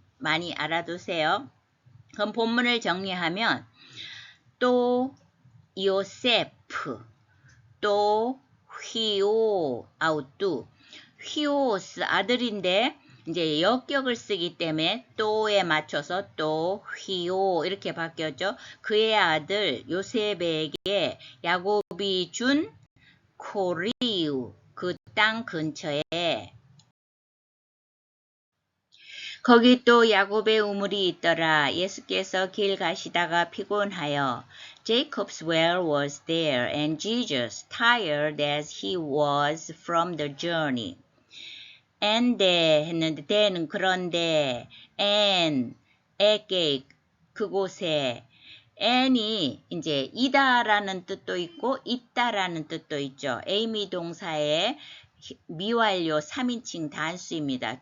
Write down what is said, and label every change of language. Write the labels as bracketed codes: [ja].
[ko] 많이 알아두세요. 그럼 본문을 정리하면 또 요세프, 또 휘오 아우뚜, 휘오스 아들인데 이제 역격을 쓰기 때문에 또에 맞춰서 또 휘오 이렇게 바뀌었죠. 그의 아들 요셉에게 야곱이 준 코리우 그 땅 근처에 거기 또 야곱의 우물이 있더라. 예수께서 길 가시다가 피곤하여 [en] Jacob's well was there and Jesus, tired as he was from the journey. [ko] and 했는데 대는 그런데 and 에게 그곳에 and이 이제 이다라는 뜻도 있고 있다라는 뜻도 있죠. 에이미 동사의 미완료 3인칭 단수입니다.